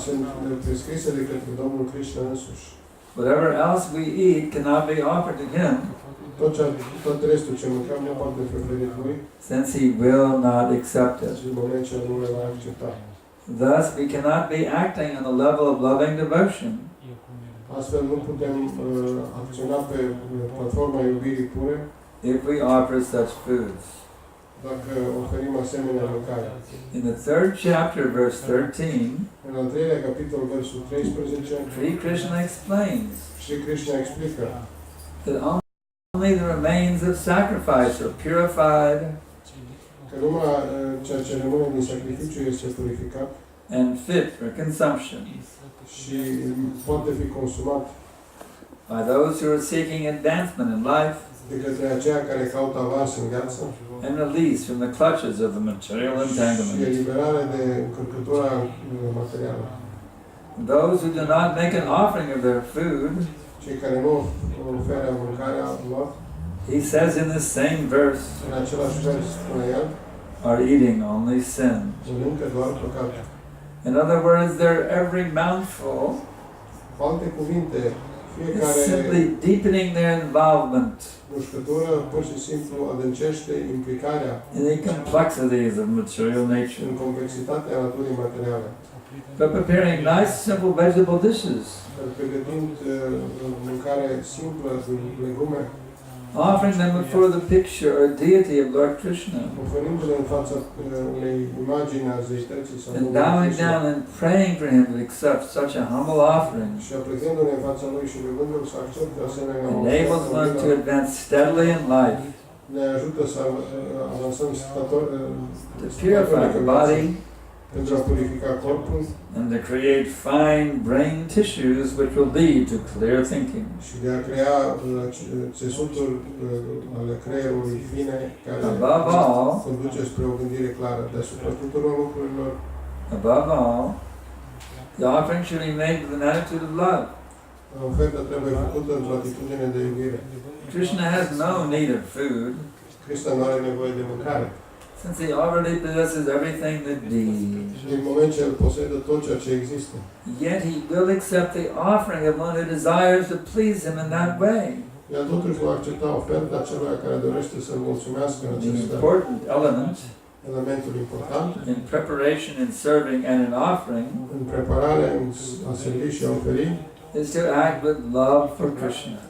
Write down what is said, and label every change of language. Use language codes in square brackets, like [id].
[ro] sunt prescrise de către Domnul Krishna însuși. [en] Whatever else we eat cannot be offered to him, [ro] Tot restul ce mâncăm nu poate fi oferit lui, [en] since he will not accept it. [ro] în moment ce nu le va accepta. [en] Thus, we cannot be acting on the level of loving devotion [ro] Astfel nu putem acționa pe platforma iubirii pure [en] if we offer such foods. [ro] dacă oferim asemenea mâncare. [en] In the 3rd chapter, verse 13, [ro] În al 3-lea capitol, versul 13, [en] Sri Krishna explains [ro] Sri Krishna explică [en] that only the remains of sacrifice are purified [ro] că numai ceea ce rămâne din sacrificiu este purificat [en] and fit for consumption [ro] și poate fi consumat [en] by those who are seeking advancement in life [ro] de către aceia care caută avans în viață [en] and release from the clutches of the material [ro] și [en] entanglement. [ro] eliberare de încărcătura materială. [en] Those who do not make an offering of their food, [ro] Cei care nu oferă mâncarea lor, [en] he says in the same verse, [ro] în același vers spune el, [en] are eating only sin. [ro] mănâncă doar păcat. [en] In other words, their every mouthful [ro] Cu alte cuvinte, [en] is [ro] fiecare [en] simply deepening their involvement [ro] mușcătură pur și simplu adâncește implicarea [en] in the complexities of material nature. [ro] în complexitatea naturii materiale. [en] But preparing nice, simple vegetable dishes, [ro] Pregătind mâncare simplă din legume, [en] offering them before the picture or deity of Lord Krishna, [ro] oferindu-le în fața unei imagini a zeității sau [en] and [ro] Domnului [en] bowing [ro] Krishna. [en] down and praying for him to accept such a humble offering [ro] Și aplecându-ne în fața lui și rugându-l să accepte asemenea [en] enables one to advance steadily in life, [ro] ne ajută să avansăm [en] to purify the body, [ro] pentru a purifica corpul [en] and to create fine brain tissues which will lead to clear thinking. [ro] și de a crea țesuturi ale creierului fine care [en] Above all, [ro] conduce spre o gândire clară deasupra tuturor lucrurilor. [en] above all, the offering should be made with an attitude of love. [ro] Oferta trebuie făcută într-o atitudine de iubire. [en] Krishna has no need of food, [ro] Krishna nu are nevoie de mâncare. [en] since he already possesses everything that be. [ro] Din moment ce el posedă tot ceea ce există. [en] Yet he will accept the offering of one who desires to please him in that way. [ro] El totuși va accepta oferta celui care dorește să-l mulțumească în [en] The [ro] acest fel. [en] important element [ro] Elementul important [en] in preparation, in serving, and in offering [ro] în preparare, în a servi și a oferi, [en] is to act with love for Krishna.